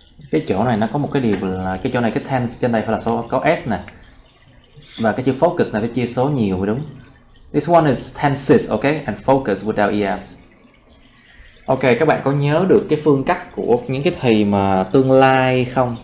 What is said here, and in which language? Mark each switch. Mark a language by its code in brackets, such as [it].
[vi] Cái chỗ này nó có một cái điều là cái chỗ này cái tense trên đây phải là số có s nè, và cái chữ focus này phải chia số nhiều mới đúng. [en] This one is tenses, okay, and focus without es. [vi] Ok, các bạn có nhớ được cái phương cách của những cái thì mà tương lai không?